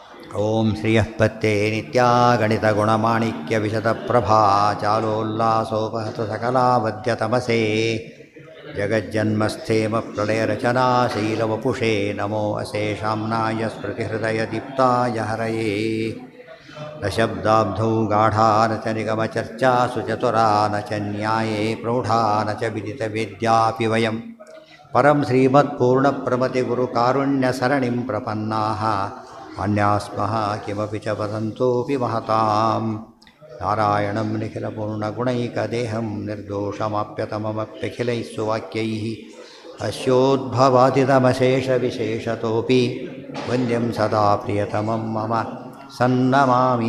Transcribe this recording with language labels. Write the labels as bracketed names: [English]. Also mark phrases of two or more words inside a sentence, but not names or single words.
[Sanskrit] ಓಂ ಶ್ರೀಯಃಪತ್ತೇ ನಿತ್ಯಾ ಗಣಿತಗುಣಮಾಣಿಕ್ಯವಿಶದಪ್ರಭಾ ಚಾಲೋಲ್ಲಾಸೋಪಹತ ಸಕಲಾವದ್ಯತಮಸೇ ಜಗಜ್ಜನ್ಮಸ್ಥೇಮ ಪ್ರಳಯರಚನಾ ಶೈಲವಪುಷೇ ನಮೋ ಅಶೇಷಾಮ್ನಾಯ ಸ್ಮೃತಿಹೃದಯದೀಪ್ತಾಯ ಹರಯೇ ನ ಶಬ್ದಾಬ್ಧೌ ಗಾಢಾ ನ ಚ ನಿಗಮಚರ್ಚಾಸು ಚತುರಾ ನ ಚ ನ್ಯಾಯೇ ಪ್ರೌಢಾ ನ ಚ ವಿದಿತವೇದ್ಯಾಪಿ ವಯಂ ಪರಂ ಶ್ರೀಮತ್ಪೂರ್ಣಪ್ರಮತಿಗುರುಕಾರುಣ್ಯಸರಣಿಂ ಪ್ರಪನ್ನಾಃ ಅನ್ಯಾಸ್ಮಃ ಕಿಮಪಿ ಚ ವದಂತೋಪಿ ಮಹತಾಂ ನಾರಾಯಣಂ ನಿಖಿಲಪೂರ್ಣಗುಣೈಕದೇಹಂ ನಿರ್ದೋಷಮಾಪ್ಯತಮಮಪ್ಯಖಿಲೈಃ ಸುವಾಕ್ಯೈಃ ಅಸ್ಯೋದ್ಭವಾದಿತಮಶೇಷವಿಶೇಷತೋಪಿ ವಂದ್ಯಂ ಸದಾ ಪ್ರಿಯತಮಂ ಮಮ ಸನ್ನಮಾಮಿ.